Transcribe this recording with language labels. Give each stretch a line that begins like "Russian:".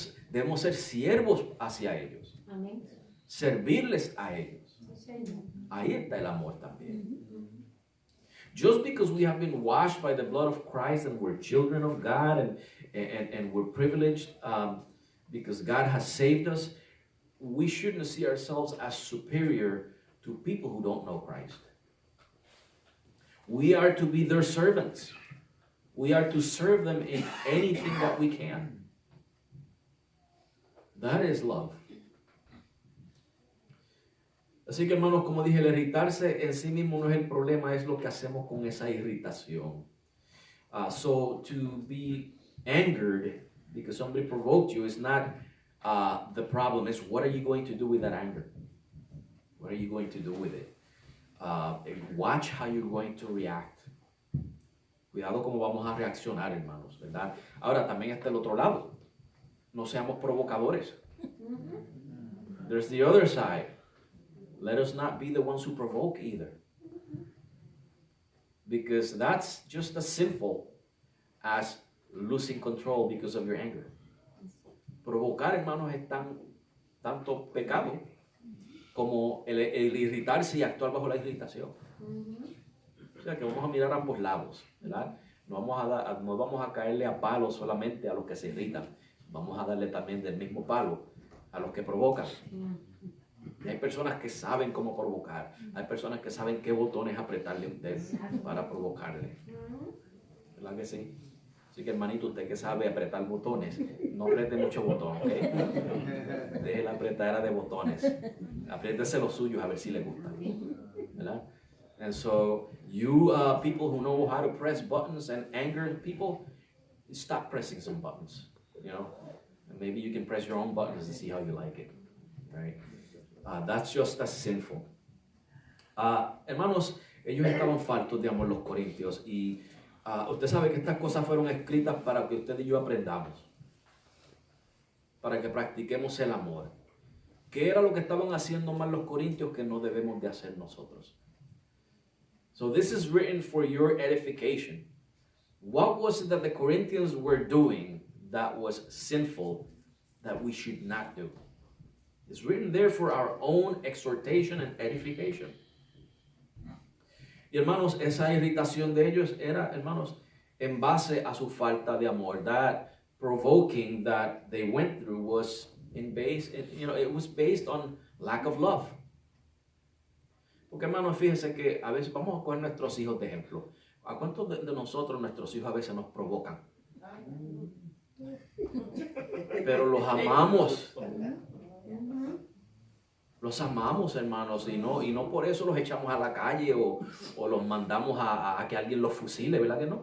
Spanish: Debemos ser siervos hacia ellos. Amén. Servirles a ellos. Ahí está el amor también.
English: Just because we have been washed by the blood of Christ and we're children of God and we're privileged because God has saved us, we shouldn't see ourselves as superior to people who don't know Christ. We are to be their servants. We are to serve them in anything that we can. That is love.
Spanish: Así que, hermanos, como dije, el irritarse en sí mismo no es el problema, es lo que hacemos con esa irritación.
English: So to be angered because somebody provoked you is not the problem. It's what are you going to do with that anger? What are you going to do with it? Watch how you're going to react.
Spanish: Cuidado cómo vamos a reaccionar, hermanos, ¿verdad? Ahora, también está el otro lado. No seamos provocadores.
English: There's the other side. Let us not be the ones who provoke either. because that's just as sinful as losing control because of your anger.
Spanish: Provocar, hermanos, es tanto pecado como el irritarse y actuar bajo la irritación. O sea que vamos a mirar ambos lados, ¿verdad? No vamos a caerle a palos solamente a los que se irritan. Vamos a darle también del mismo palo a los que provocan. Y hay personas que saben cómo provocar. Hay personas que saben qué botones apretarle a usted para provocarle. ¿Verdad que sí? Así que, hermanito, usted que sabe apretar botones, no apriete mucho botón, ¿ok? Deje la apretadera de botones. Apriétese los suyos a ver si le gusta. ¿Verdad?
English: And so, you people who know how to press buttons and anger people, stop pressing some buttons, you know? And maybe you can press your own buttons and see how you like it, right? That's just as sinful.
Spanish: Hermanos, ellos estaban faltos de amor, los corintios, y usted sabe que estas cosas fueron escritas para que usted y yo aprendamos, para que practiquemos el amor. ¿Qué era lo que estaban haciendo mal los corintios que no debemos de hacer nosotros?
English: So this is written for your edification. What was it that the Corinthians were doing that was sinful that we should not do? It's written there for our own exhortation and edification.
Spanish: Y hermanos, esa irritación de ellos era, hermanos, en base a su falta de amor.
English: That provoking that they went through was it was based on lack of love.
Spanish: Porque, hermanos, fíjense que a veces vamos a coger nuestros hijos de ejemplo. ¿A cuántos de nosotros, nuestros hijos a veces nos provocan? Pero los amamos. Los amamos, hermanos, y no por eso los echamos a la calle o los mandamos a que alguien los fusile, ¿verdad que no?